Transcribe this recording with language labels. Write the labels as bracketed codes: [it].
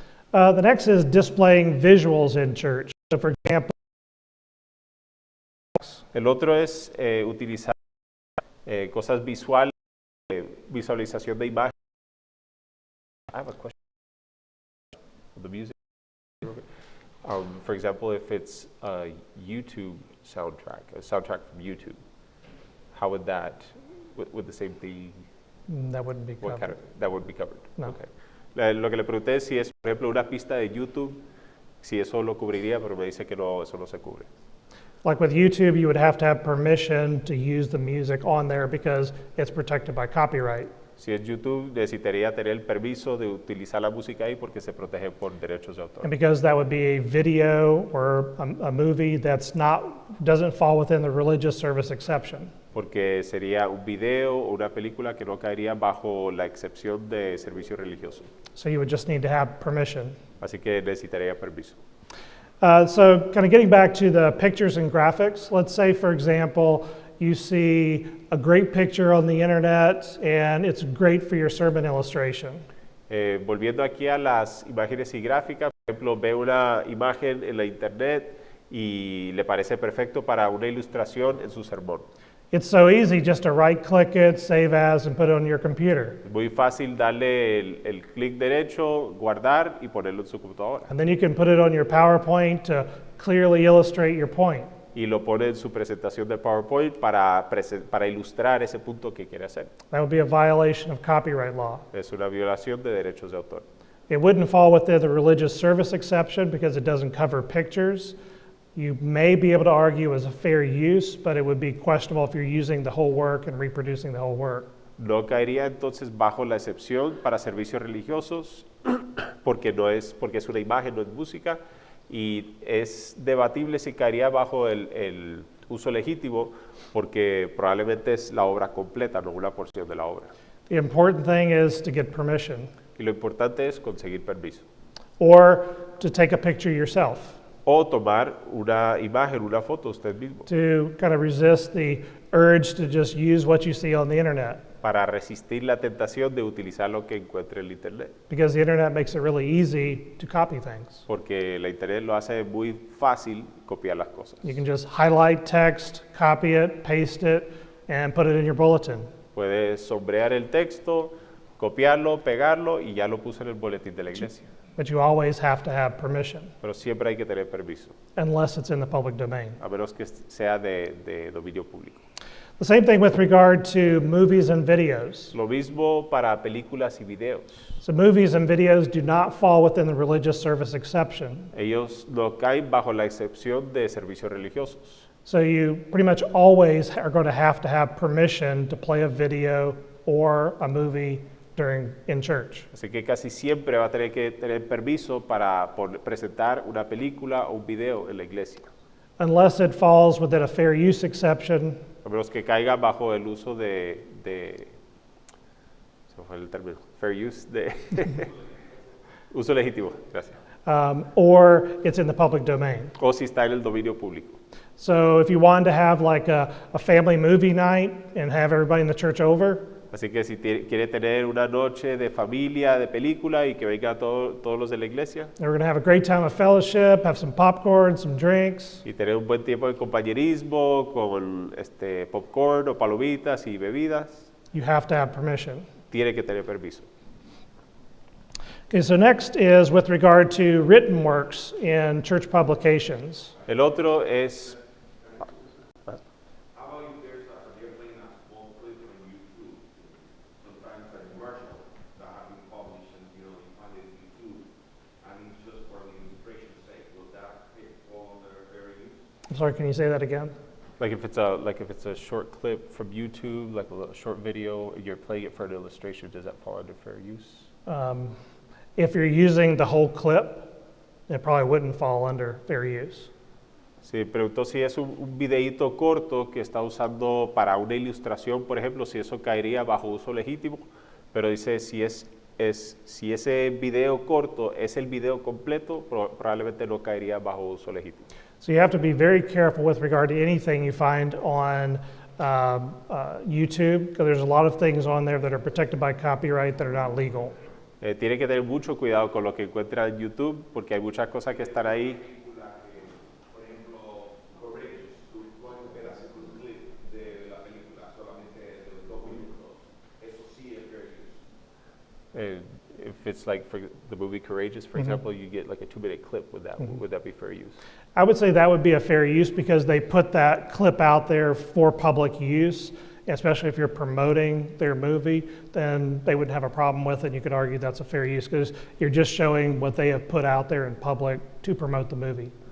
[en] The next is displaying visuals in church. So, for example, [es] El otro es utilizar cosas visuales, visualización de imágenes. [en] I have a question. The music. For example, if it's a YouTube soundtrack, a soundtrack from YouTube, how would that, with the same thing, that wouldn't be what covered. that would be covered? No. Okay. [es] Lo que le pregunté es si es, por ejemplo, una pista de YouTube, si eso lo cubriría, pero me dice que no, eso no se cubre. [en] Like with YouTube, you would have to have permission to use the music on there because it's protected by copyright. [es] Si es YouTube, necesitaría tener el permiso de utilizar la música ahí porque se protege por derechos de autor. [en] And because that would be a video or a movie doesn't fall within the religious service exception. [es] Porque sería un video o una película que no caería bajo la excepción de servicio religioso. [en] So you would just need to have permission. [es] Así que necesitaría permiso. [en] So kind of getting back to the pictures and graphics, let's say, for example, you see a great picture on the internet and it's great for your sermon illustration. [es] Volviendo aquí a las imágenes y gráficas, por ejemplo, ve una imagen en la internet y le parece perfecto para una ilustración en su sermón. [en] It's so easy just to right click it, save as, and put it on your computer. [es] Es muy fácil darle el clic derecho, guardar y ponerlo en su computadora. [en] And then you can put it on your PowerPoint to clearly illustrate your point. [es] Y lo pone en su presentación de PowerPoint para ilustrar ese punto que quiere hacer. [en] That would be a violation of copyright law. [es] Es una violación de derechos de autor. [en] It wouldn't fall within the religious service exception because it doesn't cover pictures. You may be able to argue as a fair use, but it would be questionable if you're using the whole work and reproducing the whole work. [es] No caería entonces bajo la excepción para servicios religiosos porque es una imagen, no es música, y es debatible si caería bajo el uso legítimo porque probablemente es la obra completa, no una porción de la obra. [en] The important thing is to get permission [es] Y lo importante es conseguir permiso. [en] or to take a picture yourself [es] O tomar una imagen, una foto usted mismo, [en] to kind of resist the urge to just use what you see on the internet, [es] para resistir la tentación de utilizar lo que encuentre en el internet. [en] because the internet makes it really easy to copy things. [es] Porque la internet lo hace muy fácil copiar las cosas. [en] You can just highlight text, copy it, paste it, and put it in your bulletin. [es] Puedes sombrear el texto, copiarlo, pegarlo y ya lo puse en el boletín de la iglesia. [en] But you always have to have permission, [es] Pero siempre hay que tener permiso, [en] unless it's in the public domain. [es] a menos que sea de dominio público. [en] The same thing with regard to movies and videos. [es] Lo mismo para películas y videos. [en] So movies and videos do not fall within the religious service exception. [es] Ellos no caen bajo la excepción de servicios religiosos. [en] So you pretty much always are going to have permission to play a video or a movie in church. [es] Así que casi siempre va a tener que tener permiso para presentar una película o un video en la iglesia. [en] Unless it falls within a fair use exception. [es] A menos que caiga bajo el uso se fue el término, fair use, uso legítimo, gracias. [en] Or it's in the public domain. [es] O si está en el dominio público. [en] So if you wanted to have like a family movie night and have everybody in the church over, [es] Así que si quiere tener una noche de familia, de película y que vengan todos los de la iglesia. [en] we're going to have a great time of fellowship, have some popcorn, some drinks. [es] Y tener un buen tiempo de compañerismo con popcorn o palomitas y bebidas. [en] You have to have permission. [es] Tiene que tener permiso. [en] Okay, so next is with regard to written works in church publications. [es] El otro es [en] How about if there's they're playing a small clip on YouTube? Sometimes a commercial that have been published and you find it on YouTube and it's just for the illustration's sake. Will that fall under fair use? I'm sorry, can you say that again? like if it's a short clip from YouTube, like a short video, you're playing it for an illustration, does that fall under fair use? If you're using the whole clip, it probably wouldn't fall under fair use. [es] Sí, preguntó si es un videíto corto que está usando para una ilustración, por ejemplo, si eso caería bajo uso legítimo, pero dice si ese video corto es el video completo, probablemente no caería bajo uso legítimo. [en] So you have to be very careful with regard to anything you find on YouTube, because there's a lot of things on there that are protected by copyright that are not legal. [es] Tiene que tener mucho cuidado con lo que encuentra en YouTube, porque hay muchas cosas que están ahí. Por ejemplo, Courageous, tú pones un pedacito, un clip de la película, solamente de los 2 minutos. Eso sí es fair use. [en] If it's like for the movie Courageous, for example, you get like a 2-minute clip, would that be fair use? I would say that would be a fair use because they put that clip out there for public use, especially if you're promoting their movie, then they wouldn't have a problem with it. You could argue that's a fair use because you're just showing what they have put out there in public to promote the movie.